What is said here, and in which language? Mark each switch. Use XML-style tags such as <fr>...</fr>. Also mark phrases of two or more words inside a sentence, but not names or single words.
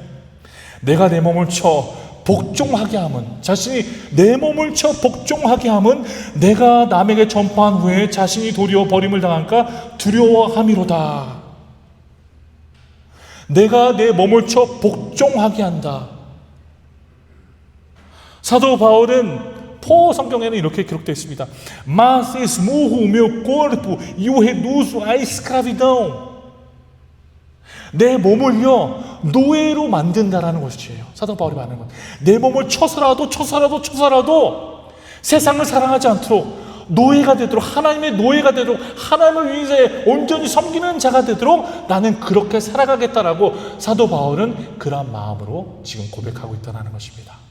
<ko>내가 내 몸을 쳐 복종하게 함은, 자신이 내 몸을 쳐 복종하게 함은 내가 남에게 전파한 후에 자신이 도리어 버림을 당할까 두려워함이로다. 내가 내 몸을 쳐 복종하게 한다. 사도 바울은 포 성경에는 이렇게 기록되어 있습니다.</ko> <pt>Mas esmurro o meu corpo e o reduzo à escravidão.</pt> <ko>내 몸을요, 노예로 만든다라는 것이에요. 사도 바울이 말하는 것. 내 몸을 쳐서라도 세상을 사랑하지 않도록 노예가 되도록, 하나님의 노예가 되도록, 하나님을 위해서 온전히 섬기는 자가 되도록 나는 그렇게 살아가겠다라고 사도 바울은 그런 마음으로 지금 고백하고 있다는 것입니다.</ko>